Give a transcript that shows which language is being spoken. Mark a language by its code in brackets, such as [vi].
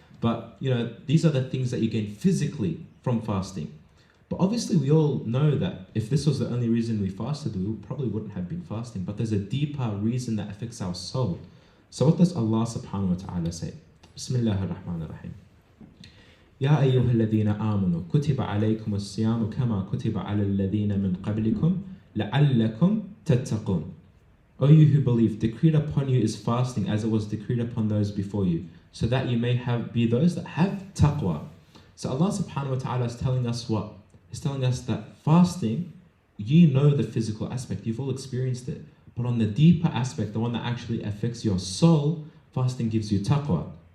[en] But you know, these are the things that you gain physically from fasting. But obviously we all know that if this was the only reason we fasted, we probably wouldn't have been fasting. But there's a deeper reason that affects our soul. So what does Allah subhanahu wa ta'ala say? Bismillah ar-Rahman ar-Rahim. [ar] يا أيها الذين آمنوا كتب عليكم الصيام كما كتب على الذين من قبلكم لعلكم تتقون. [en] O you who believe, decreed upon you is fasting as it was decreed upon those before you, so that you may be those that have taqwa. So Allah subhanahu wa ta'ala is telling us what? He's telling us that fasting, you know the physical aspect, you've all experienced it. But on the deeper aspect, the one that actually affects your soul, fasting gives you taqwa.